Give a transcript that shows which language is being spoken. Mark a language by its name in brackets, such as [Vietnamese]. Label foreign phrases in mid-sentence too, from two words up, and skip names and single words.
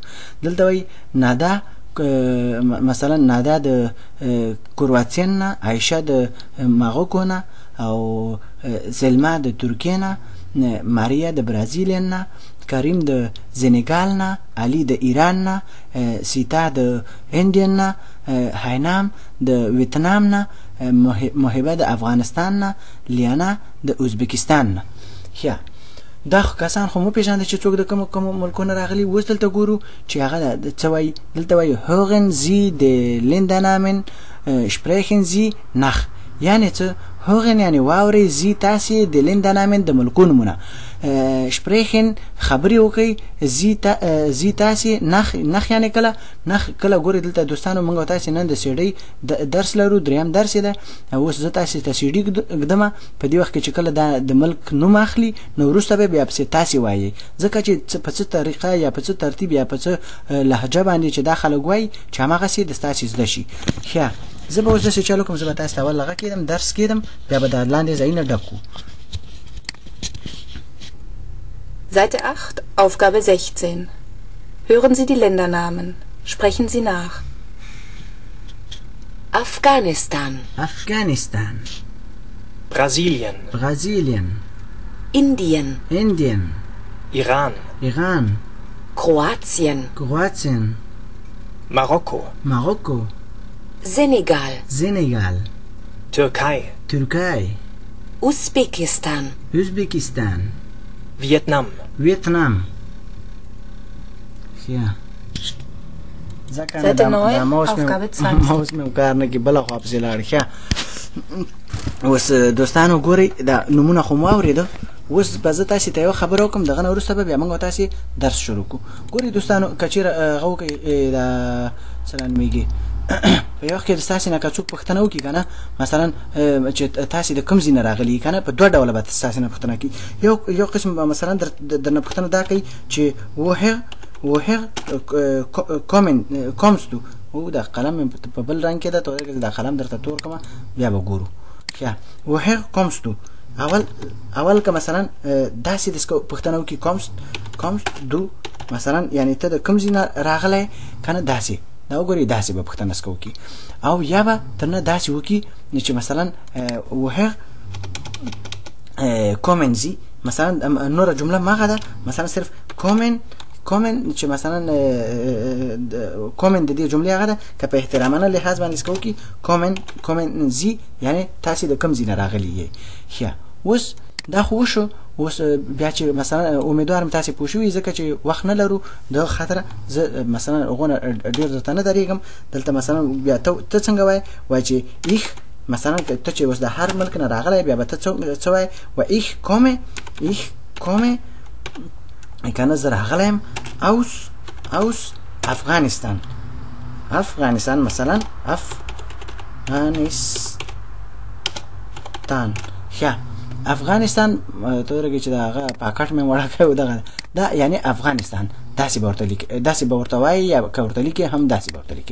[Pashto] دلته وایي نادا مثلا نادا د کرواتین نه، عایشه د ماروکو نه او سلما د ترکیې نه، ماریا د برازیل نه، کریم د زنګال نه، علي د ایران نه، سیتا د هندین نه، هینام د ویتنام نه، محبه د افغانستان نه، لیانا د ازبکستان نه. دا کسان خو مو پیژانده چې څوک د کوم ملکونو راغلي. اوس دلته ګورو چې هغه څه وایي. دلته وایي [German] hören Sie die Ländernamen sprechen Sie nach [Pashto] یعنی څه hören یعنی واورئ زی تاسې د Ländernamen د ملکونو نومونه sprechen خبرې وکړئ زی تاسې نخ یعنی کله ګورئ دلته دوستانو موږ تاسې نن د سیډۍ درس لرو دریم درس یې ده. اوس زه تاسې ته سیډي ږدمه په دې وخت کې چې کله دا د ملک نوم اخلي نو وروسته به بیا پسې تاسې وایئ ځکه چې په څه طریقه یا په څه ترتیب یا په څه لهجه باندې چې دا خلک وایي چې هماغسې د ستاسې زده شي. ښه زه به اوس داسې چل وکړم. زه به تاسې ته اول هغه کېدم درس کېدم بیا به دا لاندې ځایونه ډک کړو. [German] Seite 8, Aufgabe 16. Hören Sie die Ländernamen. Sprechen Sie nach. Afghanistan. Brasilien. Indien. Iran. Kroatien. Marokko. Senegal. Türkei. Usbekistan. Vietnam. Seite 9, Aufgabe 20. [Pashto] ماوس مې کار نه کوي بله خوا پسې لاړ. ښه اوس دوستانو ګورئ دا نومونه خو مو اورېده. اوس به زه تاسې ته یوه خبره وکړم دغه نه وروسته به بیا موږ تاسې درس شروع کړو. ګورئ دوستانو که چېرې هغه وکړئ دا څه رانومېږي په یو وخت کې د ستاسې نه که څوک پوښتنه وکړي که نه مثلا چې تاسې د کوم ځای نه راغلي که نه په دوه ډوله به ستاسې نه پوښتنه کوي. یو قسم مثلا درنه پوښتنه دا کوي چې [German] woher kommst du [Pashto] او دا قلم په بل رنګ کې ده ته دا قلم درته تور کړمه بیا به ګورو. [German] woher kommst du [Pashto] اول که مثلا داسې د پوښتنه وکړي [German] kommst du [Pashto] مثلا یعنی ته د کوم ځای نه راغلی که نه داسې دا وګورئ داسې به پوښتنه څخه وکړي او یا به تر نه داسې وکړي چې مثلا woher [German] kommen Sie [Pashto] مثلا نوره جمله ماغه ده مثلا صرف kommen چې مثلا kommen د دې جملې هغه ده که په احترامانه لحاظ باندې څه وکړي [German] kommen Sie [Pashto] یعنی تاسې د کوم ځای نه راغلي یې. ښه اوس دا خو وشو. اوس بیا چې مثلا امیدوارم تاسې پوه شوي ځکه چې وخت نه لرو دغه خاطره زه مثلا هغونه ډېر درته نه درېږم. دلته مثلا بیا ته څنګه وایې چې ich مثلا ته چې اوس د هر ملک نه راغلی بیا به ته څه وایې و [German] ich komme [Pashto] که نه زه راغلی یم [German] aus Afghanistan [Pashto] مثلا Afghanistan. ښه افغانستان ته ورګي چې دا هغه پاکټ مې وړه کوي دغه دا یعنی افغانستان داسې به ورته لیکي داسې به ورته وایي یا که ورته لیکي هم داسې به ورته لیکي.